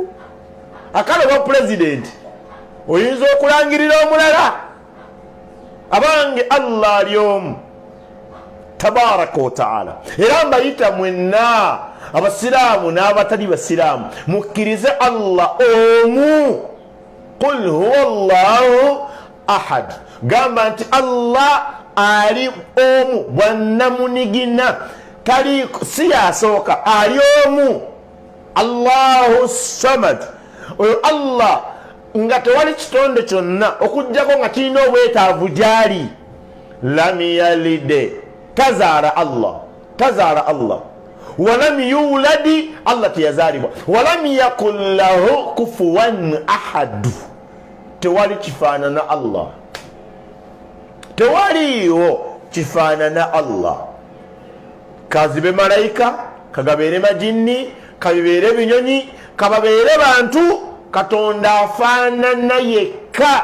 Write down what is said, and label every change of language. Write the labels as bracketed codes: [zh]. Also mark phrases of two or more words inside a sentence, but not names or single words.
[lg] Akalo wa president oyinza okulangirira omulala abange Allah alyomu [ar] تبارك وتعالى. [lg] Era mbayita mwenna abasiraamu n'abatali basiraamu mukkirize Allah omu. [ar] قل هو الله أحد, [lg] gamba nti Allah ali omu bwannamunigina tali si yasooka ali omu. [ar] الله الصمد, [lg] oyo Allah nga tewali kitonde kyonna okujjako nga kirina obwetaavu gyali. [ar] لم يلد [lg] tazaala Allah [ar] ولم يولد [lg] Allah teyazaalibwa. [ar] ولم يكن له كفوا أحد, [lg] tewali kifaanana Allah, tewaliyo kifaanana Allah. Kazibe malayika, kagabeere majinni, kabibeere binyonyi, kababeere bantu, Katonda afaanana yekka.